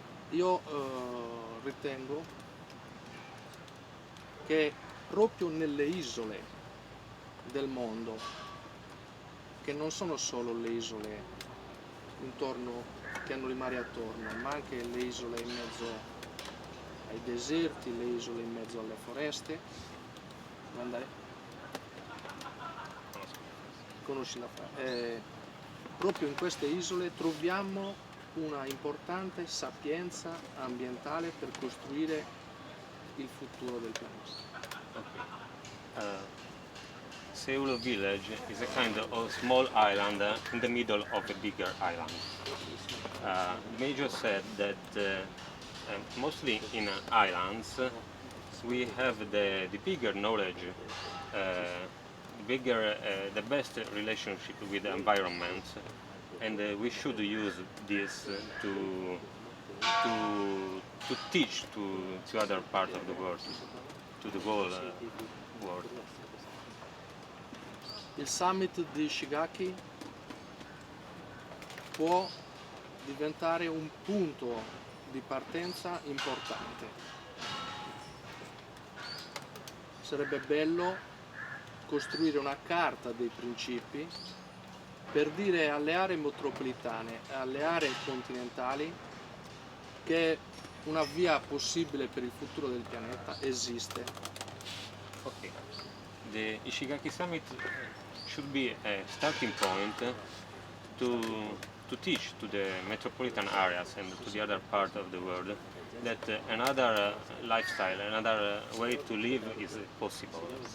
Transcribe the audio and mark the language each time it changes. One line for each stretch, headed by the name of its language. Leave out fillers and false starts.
Italian: Io ritengo che proprio nelle isole del mondo, che non sono solo le isole intorno, che hanno il mare attorno, ma anche le isole in mezzo ai deserti, le isole in mezzo alle foreste. Devo andare? Conosci la frase? Proprio in queste isole troviamo una importante sapienza ambientale per costruire il futuro del pianeta.
English: Seulu village is a kind of small island in the middle of a bigger island. Major said that mostly in islands we have the bigger knowledge, the best relationship with the environment, and we should use this to teach to other part of the world, to the whole world.
Italian: Il summit di Ishigaki può diventare un punto di partenza importante. Sarebbe bello costruire una carta dei principi per dire alle aree metropolitane e alle aree continentali che una via possibile per il futuro del pianeta esiste.
English: Okay. The Ishigaki summit should be a starting point to teach to the metropolitan areas and to the other part of the world that another lifestyle, another way to live is possible.